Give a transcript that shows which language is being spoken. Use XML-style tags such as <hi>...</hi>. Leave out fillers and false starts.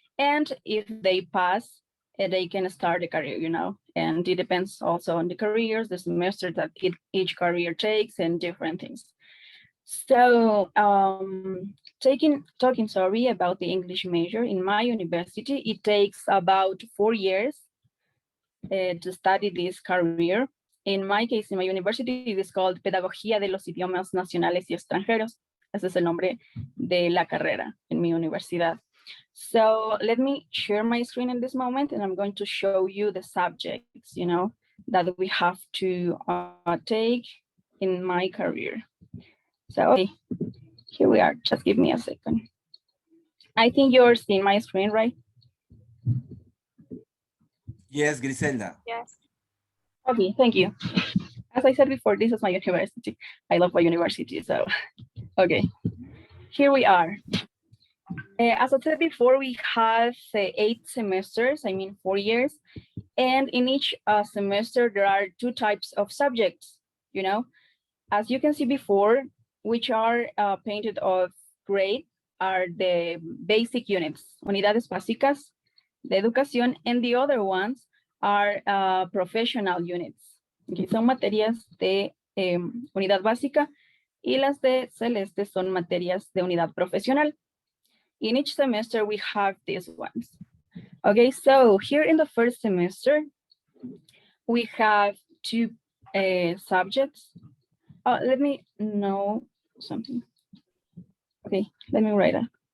<en>And if they pass, they can start a career, you know, and it depends also on the careers, the semester that each career takes and different things. So talking about the English major in my university, it takes about 4 years to study this career. In my case, in my university, it is called Pedagogía de los Idiomas Nacionales y Extranjeros.</en> <es>Ese es el nombre de la carrera en mi universidad.</es> <en>So let me share my screen in this moment, and I'm going to show you the subjects, you know, that we have to take in my career. So okay, here we are. Just give me a second. I think you're seeing my screen, right? Yes, Gricelda. Yes. Okay, thank you. As I said before, this is my university. I love my university, so okay. Here we are. As I said before, we have 8 semesters, I mean 4 years. And in each semester, there are 2 types of subjects, you know. As you can see before, which are painted of gray, are the basic units,</en> <es>unidades básicas de educación,</es> <en>and the other ones are professional units.</en> <es>Okay, son materias de unidad básica, y las de celeste son materias de unidad profesional.</es> <en>In each semester, we have these ones. Okay, so here in the first semester, we have 2 subjects. Let me know something. Okay, let me write it.</en>